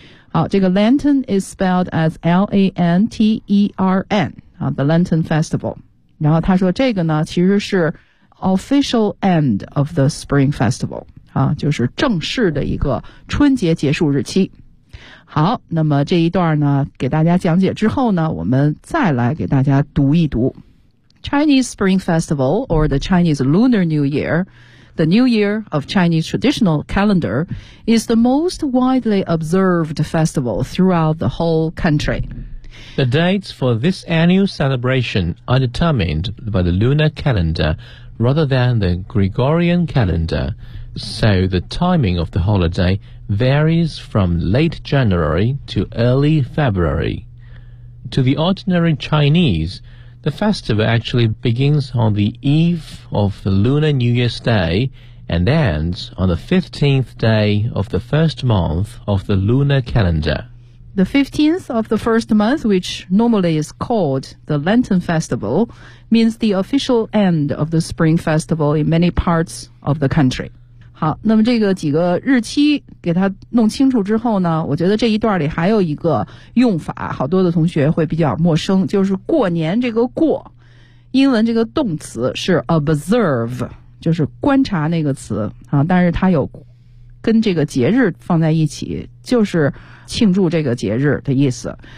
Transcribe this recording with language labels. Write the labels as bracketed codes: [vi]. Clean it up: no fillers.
[zh] 好，这个 [en] Lenten is spelled as L-A-N-T-E-R-N、The Lenten Festival。 [zh] 然后他说这个呢其实是 [en] Official End of the Spring Festival、 [zh] 就是正式的一个春节结束日期。好，那么这一段呢给大家讲解之后呢，我们再来给大家读一读。 [en] Chinese Spring Festival or the Chinese Lunar New Year, the New Year of Chinese traditional calendar, is the most widely observed festival throughout the whole country. The dates for this annual celebration are determined by the lunar calendar rather than the Gregorian calendar, So the timing of the holiday varies from late January to early February. To the ordinary Chinese, the festival actually begins on the eve of the Lunar New Year's Day and ends on the 15th day of the first month of the lunar calendar. The 15th of the first month, which normally is called the Lantern Festival, means the official end of the Spring Festival in many parts of the country. [zh] 好，那么这个几个日期给它弄清楚之后呢，我觉得这一段里还有一个用法，好多的同学会比较陌生，就是过年这个过，英文这个动词是 observe， 就是观察那个词啊，但是它有跟这个节日放在一起，就是庆祝这个节日的意思。